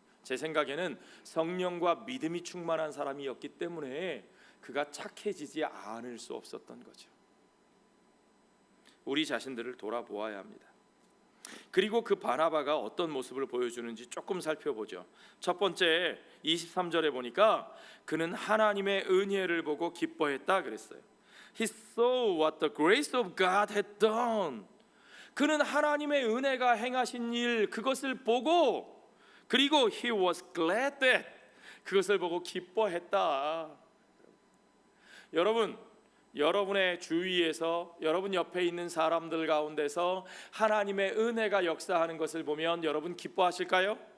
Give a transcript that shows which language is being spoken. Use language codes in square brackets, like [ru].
[ko] 제 생각에는 성령과 믿음이 충만한 사람이었기 때문에 그가 착해지지 않을 수 없었던 거죠. 우리 자신들을 돌아보아야 합니다. 그리고 그 바나바가 어떤 모습을 보여주는지 조금 살펴보죠. 첫 번째 23절에 보니까 그는 하나님의 은혜를 보고 기뻐했다 그랬어요. [en] He saw what the grace of God had done. [ko] 그는 하나님의 은혜가 행하신 일 그것을 보고, 그리고 [en] he was glad that, [ko] 그것을 보고 기뻐했다. 여러분, 여러분의 주위에서 여러분 옆에 있는 사람들 가운데서 하나님의 은혜가 역사하는 것을 보면 여러분 기뻐하실까요?